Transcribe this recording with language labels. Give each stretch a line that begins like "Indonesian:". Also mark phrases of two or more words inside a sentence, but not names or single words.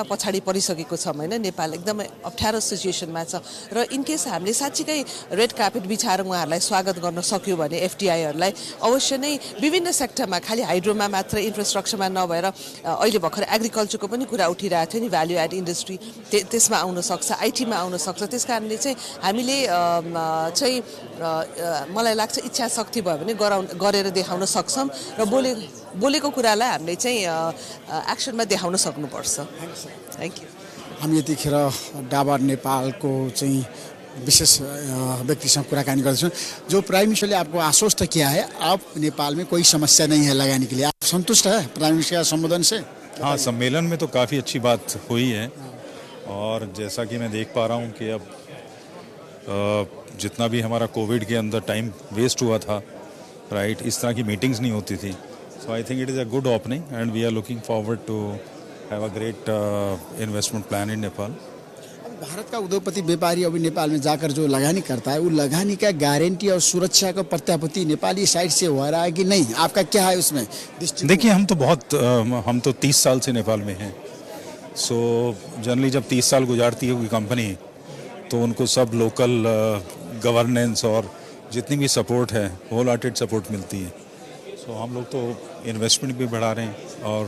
Nepali: पछाडि परिसकेको छौँ होइन नेपाल एकदमै अप्ठ्यारो सिचुएसनमा छ र इनकेस हामीले साँच्चीकै
English: red carpet
Nepali: बिछाएर उहाँहरूलाई स्वागत गर्न सक्यो भने एफटिआईहरूलाई अवश्य नै विभिन्न सेक्टरमा खालि हाइड्रोमा मात्र इन्फ्रास्ट्रक्चरमा नभएर अहिले भर्खर एग्रिकल्चरको पनि कुरा उठिरहेको थियो नि
English: value add industry
Nepali: त्यसमा आउन सक्छ आइटीमा आउन सक्छ त्यस कारणले चाहिँ हामीले चाहिँ मलाई लाग्छ इच्छा शक्ति भयो भने गरेर देखाउन सक्छौँ र बोलेको कुरालाई हामीले चाहिँ एक्सनमा देखाउन सक्नुपर्छ।
English: Thank you.
Nepali: हामी यतिखेर डाबर नेपालको चाहिँ विशेष व्यक्तिसँग कुराकानी गर्दैछौँ।
Hindi: जो
English: prime minister
Hindi: ने आपको आश्वस्त किया है अब नेपाल में कोई समस्या नहीं है लगाने के लिए, आप संतुष्ट है
English: prime minister
Hindi: का संबोधन से? हाँ, सम्मेलन में तो काफ़ी अच्छी बात हुई है और जैसा कि मैं देख पा रहा हूँ कि अब जितना भी हमारा कोविड के अंदर
English: time waste
Hindi: हुआ था राइट इस तरह की मीटिंग्स नहीं होती थी
English: so I think it is a good opening and we are looking forward to have a great investment plan in Nepal.
Hindi: भारत का उद्योगपति व्यापारी अभी नेपाल में जाकर जो लगानी करता है वो लगानी का गारंटी और सुरक्षा का प्रत्याभूति नेपाली साइड से हो रहा है कि नहीं, आपका क्या है उसमें? देखिए हम तो 30 साल से नेपाल में हैं सो जनरली जब 30 साल गुजारती है कोई कंपनी तो उनको सब
English: local governance
Hindi: और जितनी भी सपोर्ट है
English: whole hearted support
Hindi: मिलती है सो हम लोग तो इन्वेस्टमेंट भी बढ़ा रहे हैं और